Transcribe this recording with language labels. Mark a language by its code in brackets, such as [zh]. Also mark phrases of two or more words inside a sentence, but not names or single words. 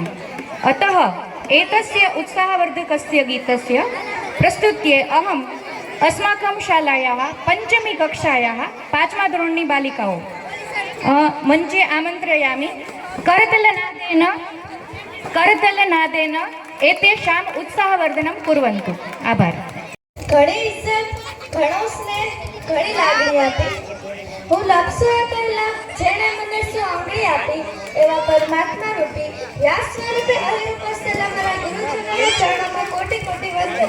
[sa] अतः एतस्य उत्साहवर्धकस्य गीतस्य प्रस्तुत्यै अहम् अस्माकं शालायाः पञ्चमी कक्षायाः [gu] 5મા ધોરણની બાલિકાઓ [sa] मञ्चे आमन्त्रयामि। करतलनादेन एतेषाम् उत्साहवर्धनं कुर्वन्तु। आभार। [gu] ઘણી ઇજ્જત, ઘણો સ્નેહ, ઘણી લાગણી આપી હું લપસું એ પહેલા જેણે મને શું આંગળી આપી એવા પરમાત્મા રૂપી વ્યાસ સ્વરૂપે અહીં ઉપસ્થેલા મારા ગુરુજનોના ચરણોમાં કોટી કોટી વંદન।